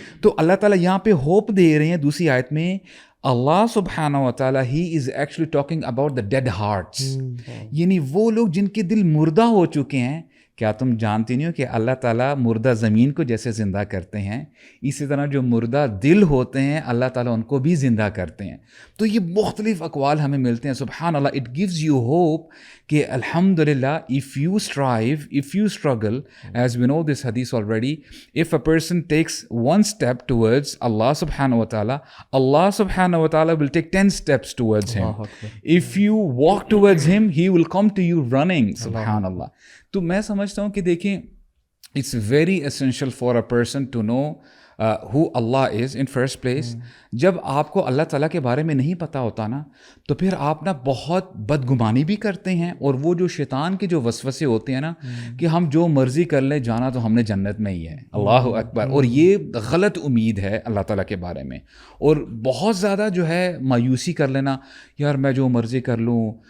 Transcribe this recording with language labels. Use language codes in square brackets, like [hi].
[ur] تو اللہ تعالیٰ یہاں پہ ہوپ دے رہے ہیں دوسری آیت میں, اللہ سبحانہ و تعالیٰ [en] he is actually talking about the dead hearts, [ur] یعنی وہ لوگ جن کے دل مردہ ہو چکے ہیں. کیا تم جانتے نہیں ہو کہ اللہ تعالیٰ مردہ زمین کو جیسے زندہ کرتے ہیں, اسی طرح جو مردہ دل ہوتے ہیں اللہ تعالیٰ ان کو بھی زندہ کرتے ہیں. تو یہ مختلف اقوال ہمیں ملتے ہیں. [en] سبحان اللہ, it gives you hope کہ الحمدللہ if you strive, if you struggle, as we know this hadith already, if a person takes one step towards Allah subhanahu wa ta'ala, Allah subhanahu wa ta'ala will take 10 steps towards him. If you walk towards him, he will come to you running. Subhanallah. [ur] تو میں سمجھتا ہوں کہ دیکھیں [en] It's very essential for a person to know who Allah is in first place. [ur] جب آپ کو اللہ تعالیٰ کے بارے میں نہیں پتہ ہوتا نا تو پھر آپ نا بہت بدگمانی بھی کرتے ہیں, اور وہ جو شیطان کے جو وسوسے ہوتے ہیں نا کہ ہم جو مرضی کر لیں, جانا تو ہم نے جنت میں ہی ہے. اللہ اکبر. اور یہ غلط امید ہے اللہ تعالیٰ کے بارے میں, اور بہت زیادہ جو ہے مایوسی کر لینا, یار میں جو مرضی کر لوں.